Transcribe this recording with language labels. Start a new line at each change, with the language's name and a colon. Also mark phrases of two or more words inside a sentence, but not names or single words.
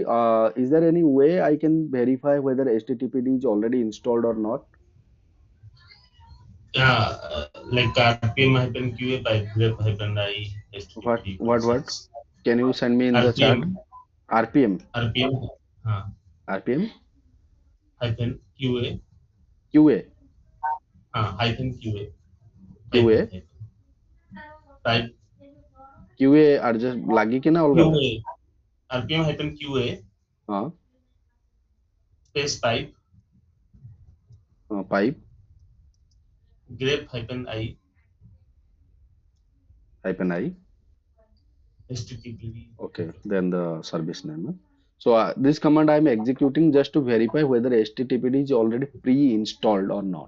English: Is there any way I can verify whether HTTPD is already installed or not? Yeah, like RPM hyphen QA pipe grep hyphen I What, HTTP what, what? process. Can you send me in the chat? RPM RPM, RPM RPM, hyphen QA QA, hyphen QA pipe QA, hyphen. type QA adjust
Hindi: लगी कि ना अलगा अलग?
English: QA RPM hyphen QA हाँ space type हाँ pipe grep hyphen I hyphen I. HTTP. Okay, then the service name. Huh? So this command I am executing just to verify whether HTTPD is already pre-installed or not.